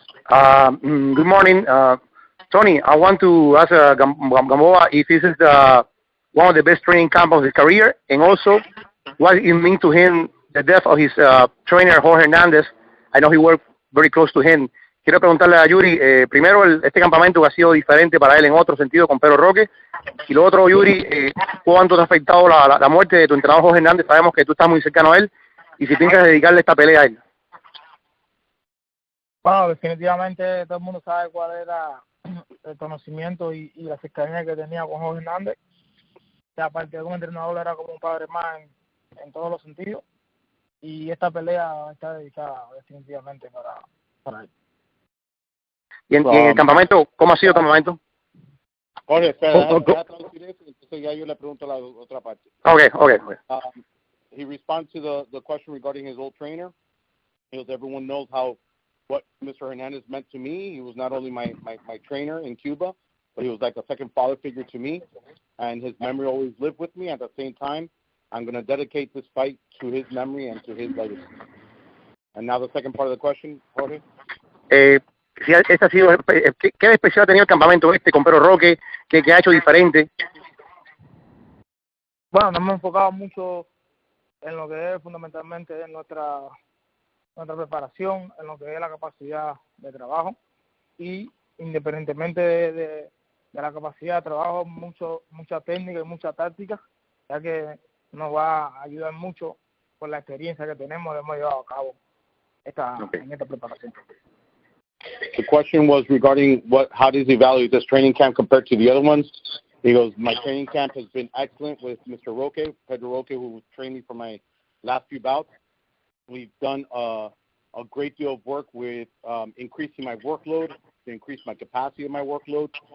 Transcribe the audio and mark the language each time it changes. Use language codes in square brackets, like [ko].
[en] Good morning. Tony, I want to ask Gamboa if this is one of the best training camps of his career, and also what it means to him, the death of his trainer, Jorge Hernandez. I know he worked very close to him. [es] Quiero preguntarle a Yuri, primero, este campamento ha sido diferente para él en otro sentido con Pedro Roque. Y lo otro, Yuri, ¿cuánto te ha afectado la muerte de tu entrenador Jorge Hernández? Sabemos que tú estás muy cercano a él. Y si piensas dedicarle esta pelea a él. Bueno, definitivamente todo el mundo sabe cuál era el conocimiento y la cercanía que tenía con Jorge Hernández. O sea, aparte de como entrenador, era como un padre más en todos los sentidos. Y esta pelea está dedicada definitivamente para él. ¿Y en el campamento, cómo ha sido el campamento? Jorge, espera, traducir eso, entonces ya yo le pregunto la otra parte. [en] Okay. He responds to the question regarding his old trainer. Because everyone knows what Mr. Hernandez meant to me. He was not only my trainer in Cuba, but he was like a second father figure to me, and his memory always lived with me. At the same time, I'm going to dedicate this fight to his memory and to his legacy. And now the second part of the question, Jorge. [es] ¿Qué especial ha tenido el campamento con Pedro Roque? ¿Qué ha hecho diferente? Bueno, nos hemos enfocado mucho en lo que es fundamentalmente nuestra preparación, en lo que es la capacidad de trabajo, y independientemente de la capacidad de trabajo, mucha técnica y mucha táctica, ya que nos va a ayudar mucho por la experiencia que tenemos, hemos llevado a cabo en esta preparación. [en] The question was regarding how does he evaluate this training camp compared to the other ones? He goes, my training camp has been excellent with Mr. Roque, Pedro Roque, who trained me for my last few bouts. We've done a great deal of work with increasing my workload, to increase my capacity of my workload.